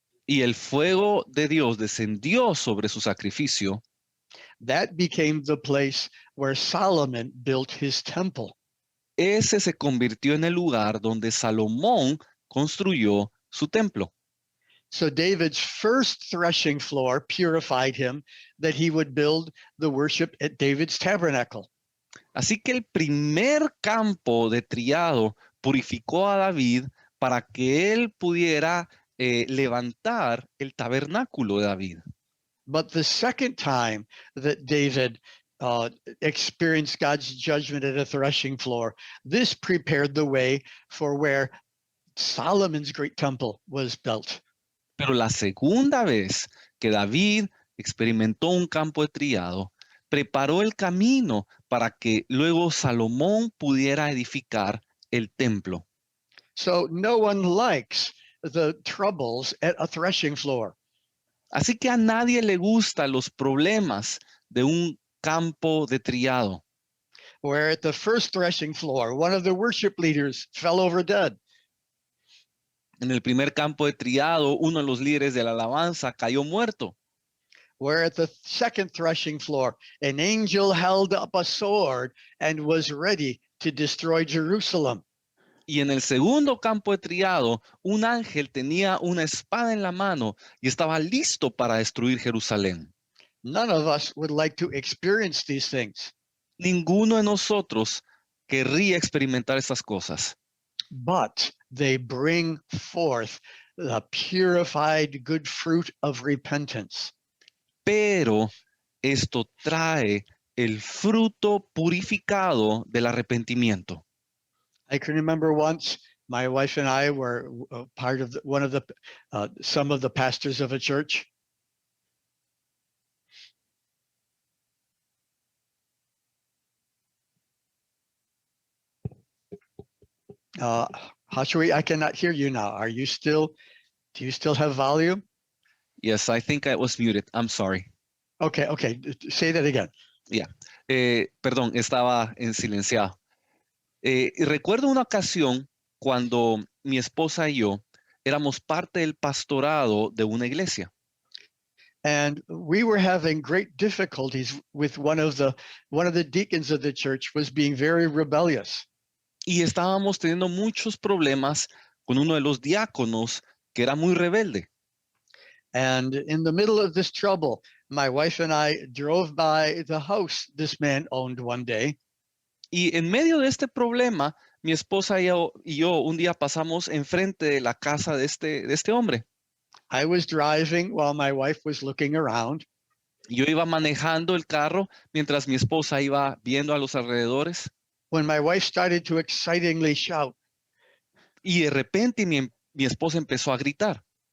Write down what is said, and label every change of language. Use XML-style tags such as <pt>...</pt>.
<es>y el fuego de Dios descendió sobre su sacrificio,</es> <en>That became the place where Solomon built his temple.</en> <es>ese se convirtió en el lugar donde Salomón construyó su templo.</es> <en>So David's first threshing floor purified him that he would build the worship at David's tabernacle.</en> <es>Así que el primer campo de trillado purificó a David para que él pudiera levantar el tabernáculo de David.</es> <en>But the second time that David experienced God's judgment at a threshing floor, this prepared the way for where Solomon's great temple was built.</en> <es>Pero la segunda vez que David experimentó un campo de trillado, preparó el camino para que luego Salomón pudiera edificar el templo.</es> <en>So no one likes the troubles at a threshing floor.</en> <es>Así que a nadie le gustan los problemas de un campo de trillado.</es> <en>Where at the first threshing floor, one of the worship leaders fell over dead.</en> <es>En el primer campo de trillado, uno de los líderes de la alabanza cayó muerto.</es> <en>Where at the second threshing floor, an angel held up a sword and was ready to destroy Jerusalem.</en> <es>Y en el segundo campo de trillado, un ángel tenía una espada en la mano y estaba listo para destruir Jerusalén.</es> <en>None of us would like to experience these things.</en> <es>Ninguno de nosotros querría experimentar estas cosas.</es> <en>But they bring forth the purified good fruit of repentance.</en> <es>Pero esto trae el fruto purificado del arrepentimiento.</es> <en>I can remember once my wife and I were part of some of the pastors of a church. Hashui, I cannot hear you now. Do you still have volume? Yes, I think I was muted. I'm sorry. Okay. Say that again.</en> <es>Perdón, estaba en silenciado. Y recuerdo una ocasión cuando mi esposa y yo éramos parte del pastorado de una iglesia.</es> <en>And we were having great difficulties with one of the deacons of the church was being very rebellious.</en> <es>Y estábamos teniendo muchos problemas con uno de los diáconos que era muy rebelde.</es> <en>And in the middle of this trouble, my wife and I drove by the house this man owned one day.</en> <es>Y en medio de este problema, mi esposa y yo un día pasamos enfrente de la casa de este hombre.</es> <en>I was driving while my wife was looking around.</en> <es>Yo iba manejando el carro mientras mi esposa iba viendo a los alrededores</es> <en>When my wife started to excitingly shout,</en> <es>y de repente mi esposa empezó a gritar.</es>